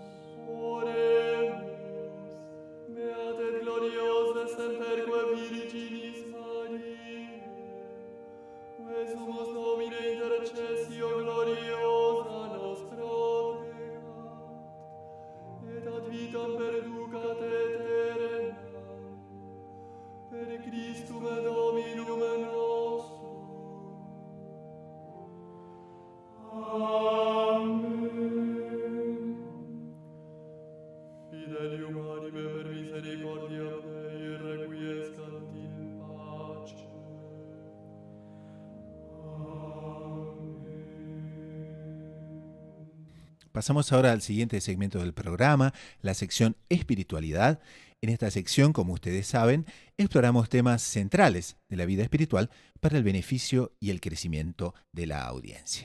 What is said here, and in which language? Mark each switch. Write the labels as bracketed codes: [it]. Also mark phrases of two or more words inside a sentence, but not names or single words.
[la] Oremus, beate gloriose semperque Virginis Mariae, Vesumus Domine intercessio gloriosa nos protegat, et ad vitam perducat aeternam, per Christum Dominum nostrum. Amen. Fidelium anime per misericordia Dei requiescant in pace. [es] Pasamos ahora al siguiente segmento del programa, la sección Espiritualidad. En esta sección, como ustedes saben, exploramos temas centrales de la vida espiritual para el beneficio y el crecimiento de la audiencia.